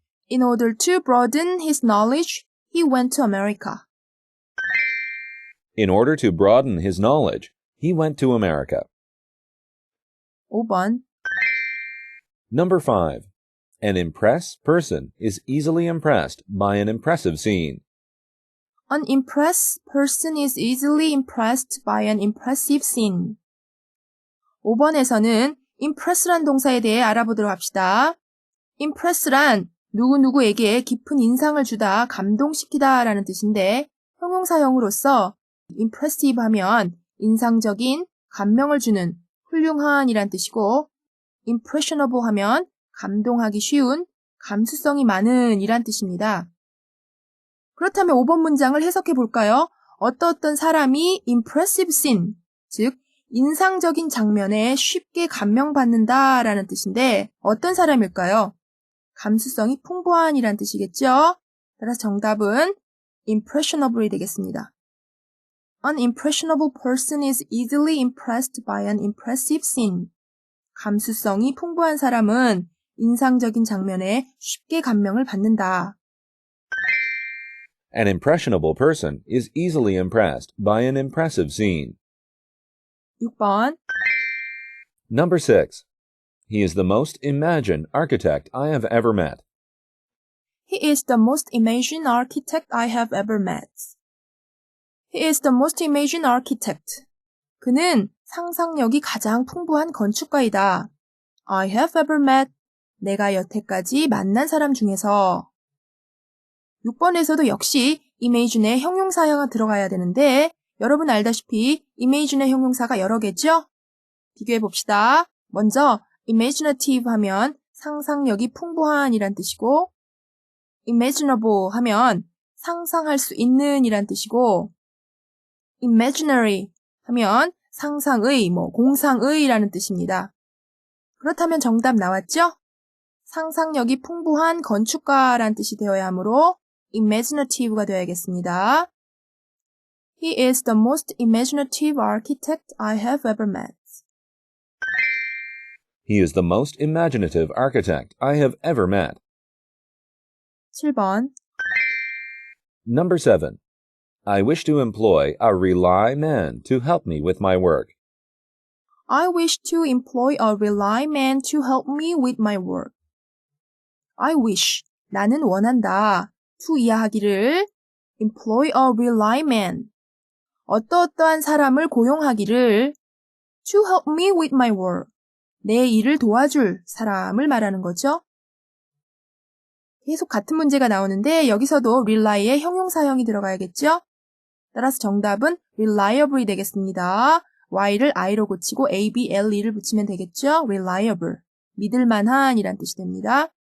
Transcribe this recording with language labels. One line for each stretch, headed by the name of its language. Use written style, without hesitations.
English: In order to broaden his knowledge, he went to America. In order to broaden his knowledge, he went to America.
Korean: 5번.
English: Number 5. An impressed person is easily impressed by an impressive scene. An impressed person is easily impressed by an impressive scene.
Korean: 5번에서는 impress란 동사에 대해 알아보도록 합시다. impress란 누구누구에게 깊은 인상을 주다, 감동시키다 라는 뜻인데 형용사형으로서 impressive 하면 인상적인, 감명을 주는, 훌륭한 이란 뜻이고 impressionable 하면 감동하기 쉬운, 감수성이 많은 이란 뜻입니다. 그렇다면 5번 문장을 해석해 볼까요? 어떤 사람이 impressive scene, 즉 인상적인 장면에 쉽게 감명받는다 라는 뜻인데 어떤 사람일까요? 감수성이 풍부한이란 뜻이겠죠? 따라서 정답은 impressionable이 되겠습니다.
English: An impressionable person is easily impressed by an impressive scene.
Korean: 감수성이 풍부한 사람은 인상적인 장면에 쉽게 감명을 받는다.
English: An impressionable person is easily impressed by an impressive scene.
Korean: 6번.
English: Number 6. He is the most imagined architect I have ever met. He is the most amazing architect I have ever met. He is the most amazing architect.
Korean: 그는 상상력이 가장 풍부한 건축가이다.
English: I have ever met.
Korean: 내가 여태까지 만난 사람 중에서. 6번에서도 역시 imagine의 형용사가 들어가야 되는데 여러분 알다시피 imagination의 형용사가 여러 개죠? 비교해 봅시다. 먼저 imaginative 하면 상상력이 풍부한 이란 뜻이고 imaginable 하면 상상할 수 있는 이란 뜻이고 imaginary 하면 상상의, 공상의 라는 뜻입니다. 그렇다면 정답 나왔죠? 상상력이 풍부한 건축가란 뜻이 되어야 하므로 imaginative가 되어야겠습니다.
English: He is the most imaginative architect I have ever met. He is the most imaginative architect I have ever met.
Korean: 7번.
English: Number 7. I wish to employ a rely man to help me with my work. I wish to employ a rely man to help me with my work. I wish,
Korean: 나는 원한다.
English: to
Korean: 이하하기를
English: employ a rely man,
Korean: 어떠어떠한 사람을 고용하기를
English: to help me with my work,
Korean: 내 일을 도와줄 사람을 말하는 거죠. 계속 같은 문제가 나오는데 여기서도 rely의 형용사형이 들어가야겠죠? 따라서 정답은 reliable이 되겠습니다. y를 i로 고치고 able를 붙이면 되겠죠? reliable, 믿을만한 이란 뜻이 됩니다.